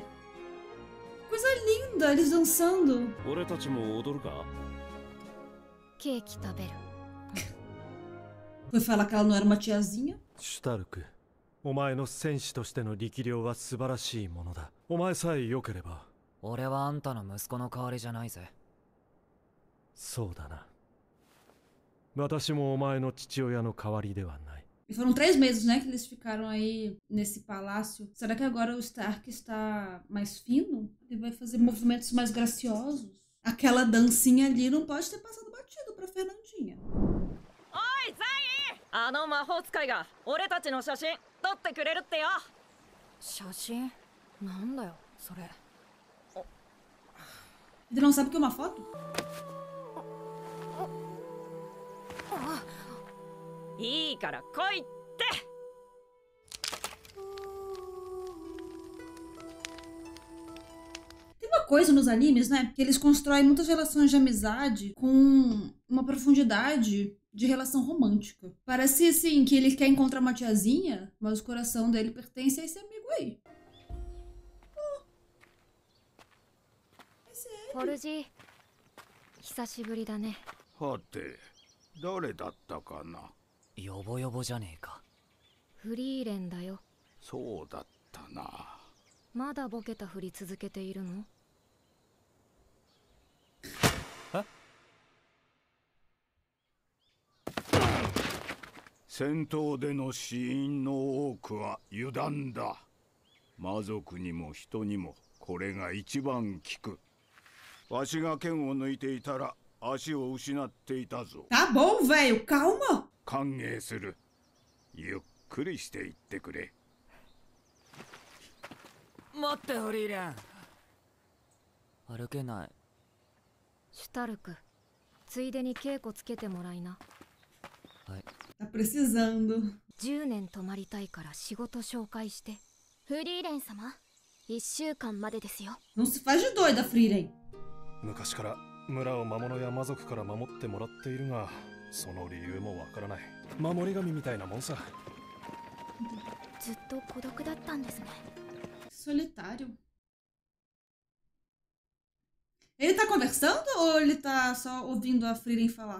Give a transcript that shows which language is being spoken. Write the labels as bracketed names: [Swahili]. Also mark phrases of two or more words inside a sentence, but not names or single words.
[Portuguese] Coisa linda, eles dançando. [Japanese] 俺たちも踊るか？ケーキ食べる。 [Portuguese] Foi falar que ela não era uma tiazinha? [Japanese] シュタルク、お前の戦士としての力量は素晴らしいものだ。お前さえ良ければ。俺はあんたの息子の代わりじゃないぜ。そうだな。私もお前の父親の代わりではない。 [Portuguese] E foram 3 meses, né, que eles ficaram aí nesse palácio. Será que agora o Stark está mais fino? Ele vai fazer movimentos mais graciosos? Aquela dancinha ali não pode ter passado batido pra Fernandinha. [Japanese] おいザイあの魔法使いが俺たちの写真撮ってくれるってよ。写真なんだよそれ。 [Portuguese] Ele não sabe o que é uma foto? [Japanese] いいから来いって。 [Portuguese] Tem uma coisa nos animes, né? Que eles constroem muitas relações de amizade com uma profundidade de relação romântica. Parece assim que ele quer encontrar uma tiazinha, mas o coração dele pertence a esse amigo aí. [Japanese] ポルジー、久しぶりだね。はて、誰だったかな。ヨボヨボじゃねえか。フリーレンだよ。そうだったな。まだボケたふり続けているの？え？戦闘での死因の多くは油断だ。魔族にも人にもこれが一番効く。わしが剣を抜いていたら足を失っていたぞ。 [Portuguese] Tá bom, velho, calma. [Japanese] 歓迎する。ゆっくりしていってくれ。待ってフリーレン。歩けない。シュタルク、ついでに稽古つけてもらいな。はい。 [Portuguese] Tá precisando. [Japanese] 10 年泊まりたいから仕事紹介して。フリーレン様、1週間までですよ。 [Portuguese] Não se faz de doida, Frieren. [Japanese] 昔から村を魔物や魔族から守ってもらっているが、その理由もわからない。守り神みたいなもんさ。ずっと孤独だったんですね。 [Portuguese] Solitário. Ele tá conversando ou ele tá só ouvindo a Frieren falar?